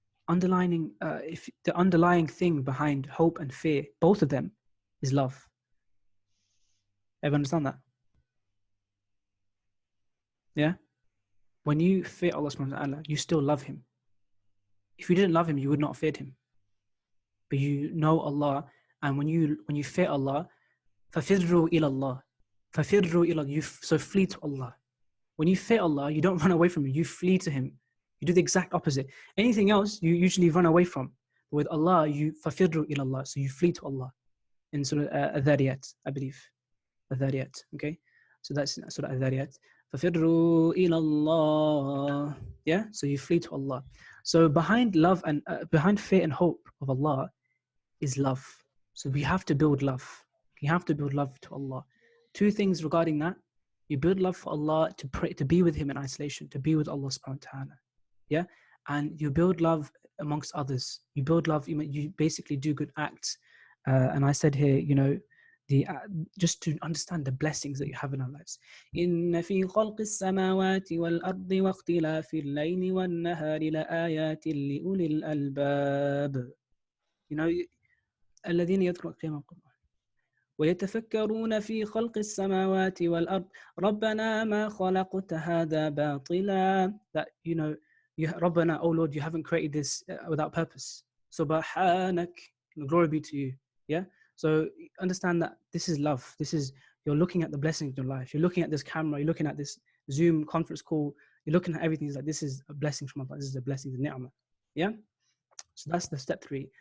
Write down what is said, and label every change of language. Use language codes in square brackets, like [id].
[en] If the underlying thing behind hope and fear, both of them, is love. Everyone understand that? Yeah? When you fear Allah subhanahu wa ta'ala, you still love Him. If you didn't love Him, you would not fear Him. But you know Allah, and when you fear Allah, [ar] فَفِرُّوا إِلَى اللَّهِ فَفِرُّوا إِلَى [en] So flee to Allah. When you fear Allah, you don't run away from Him, you flee to Him. You do the exact opposite. Anything else, you usually run away from. But with Allah, you [ar] فَفِرُّوا إِلَى اللَّهِ [en] So you flee to Allah. In Surah Adhariyat, I believe. Adhariyat, okay? So that's Surah Adhariyat. [ar] فَفِرُّوا إِلَى اللَّهِ [en] Yeah? So you flee to Allah. So behind love and behind fear and hope of Allah is love. So we have to build love. You have to build love to Allah. Two things regarding that. You build love for Allah to pray, to be with Him in isolation, to be with Allah subhanahu wa ta'ala. Yeah? And you build love amongst others. You build love, you basically do good acts. And I said here, just to understand the blessings that you have in our lives. [ar] إن في خلق السماوات والأرض واختلاف الليل والنهار لآيات لأولي الألباب. الذين يذكرون قياما وقعودا ويتفكرون في خلق السماوات والأرض ربنا ما خلقت هذا باطلا. [en] That ربنا, oh Lord, you haven't created this without purpose. Subhanak, glory be to you. Yeah. So understand that this is love. You're looking at the blessings of your life. You're looking at this camera. You're looking at this Zoom conference call. You're looking at everything. It's like, this is a blessing from Allah. This is a blessing, the ni'mah. Yeah. So that's the step 3.